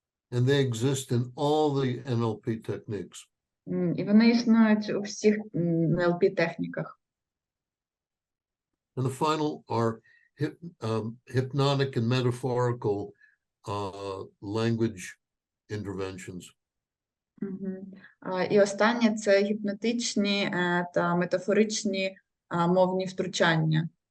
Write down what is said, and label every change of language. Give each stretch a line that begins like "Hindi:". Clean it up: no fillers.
English: And they exist in all the NLP techniques.
Ukrainian: І вони існують у всіх НЛП-техніках.
English: And the final are hypnotic and metaphorical language interventions.
Ukrainian: І останнє – це гіпнотичні та метафоричні мовні втручання.